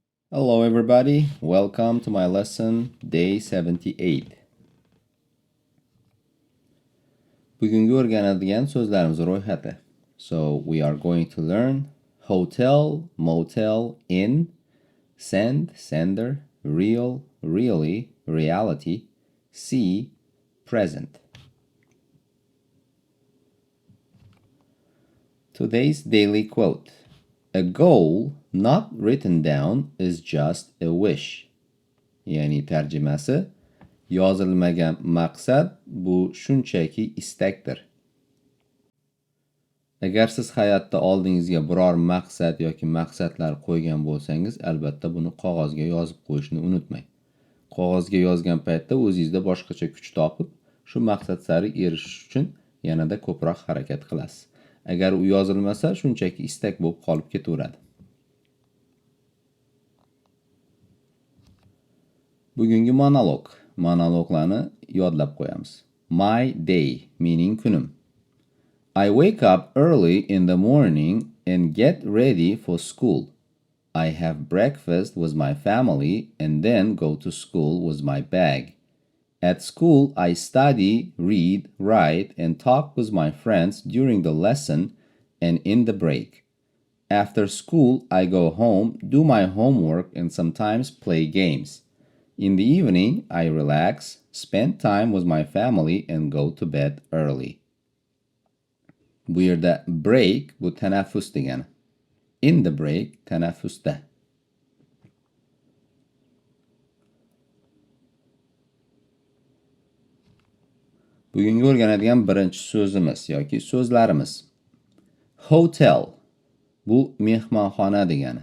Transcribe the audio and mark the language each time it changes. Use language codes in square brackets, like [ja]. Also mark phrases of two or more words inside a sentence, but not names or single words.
[en] Hello, everybody. Welcome to my lesson, day 78. [uz] Bugungi o'rganadigan so'zlarimiz ro'yxati. [en] So, we are going to learn hotel, motel, inn, send, sender, real, really, reality, see, present. Today's daily quote. A goal not written down is just a wish. [uz] Ya'ni tarjimasi yozilmagan maqsad bu shunchaki istakdir. Agar siz hayotda oldingizga biror maqsad yoki maqsadlar qo'ygan bo'lsangiz, albatta buni qog'ozga yozib qo'yishni unutmang. Qog'ozga yozgan paytda o'zingizda boshqacha kuch topib, shu maqsad sari erishish uchun yanada ko'proq harakat qilasiz. Agar u yozilmasa, shunchaki istak bo'lib qolib ketaveradi. Bugungi monolog. Monologlarni yodlab qo'yamiz. [en] My day, meaning kunim. I wake up early in the morning and get ready for school. I have breakfast with my family and then go to school with my bag. At school, I study, read, write, and talk with my friends during the lesson and in the break. After school, I go home, do my homework, and sometimes play games. In the evening, I relax, spend time with my family, and go to bed early. [uz] Bu yerda break bu tanaffus degani. [en] In the break tanaffusda. [uz] Bugungi o'rganadigan birinchi so'zimiz yoki so'zlarimiz. Hotel bu mehmonxona degani.